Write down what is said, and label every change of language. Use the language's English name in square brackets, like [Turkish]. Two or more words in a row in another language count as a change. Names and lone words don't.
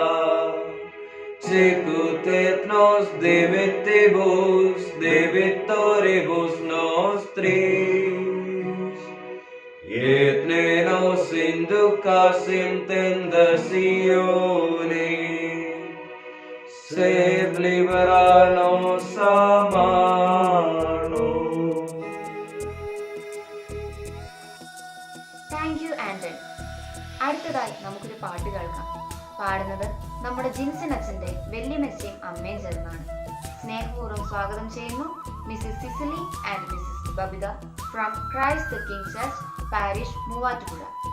[Latin] sicut et nos dimittibus debitoribus nostris, et ne nos inducas in tentationem, sed libera nos a malo. [English] Thank you Anton. [Malayalam] അടുത്തതായി നമുക്കൊരു പാട്ട് കേൾക്കാം. പാടുന്നത് നമ്മുടെ ജിൻസൺ അച്ഛന്റെ വല്യമ്മച്ചയും അമ്മയും ചേർന്നാണ്. സ്നേഹപൂർവ്വം സ്വാഗതം ചെയ്യുന്നു [English] Mrs Cicily and Mrs Babitha from Christ the King Church Parish [Malayalam] മൂവാറ്റുപുഴ.